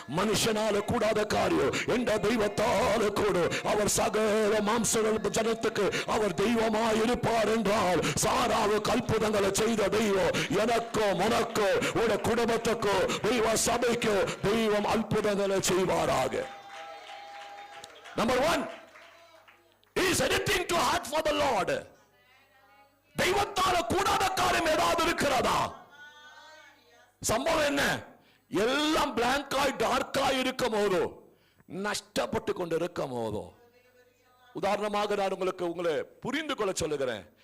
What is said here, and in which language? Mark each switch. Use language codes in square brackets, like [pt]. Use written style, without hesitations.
[ta] மனுஷனால கூடாத காரியம் என்ற தெய்வத்தால கூட அவர் சகல மாம்ச ஜனத்துக்கு அவர் தெய்வமா இருப்பார் என்றால் சாராவுக்கு அற்புதங்களை செய்த தெய்வம் எனக்கோ உனக்கோ உட குடும்பத்துக்கோ தெய்வ சபைக்கோ தெய்வம் அற்புதங்களை செய்வாராக. [en] Number 1, is anything too hard for the Lord? [ta] தெய்வத்தால கூடாத காரியம் ஏதாவது இருக்கிறதா? சம்பவம் என்ன? எல்லாம் பிளாங்காய் டார்க்காய் இருக்கும் போதோ, நஷ்டப்பட்டு கொண்டு இருக்கும் போதோ, உதாரணமாக நான் உங்களை புரிந்து கொள்ள சொல்லுகிறேன்.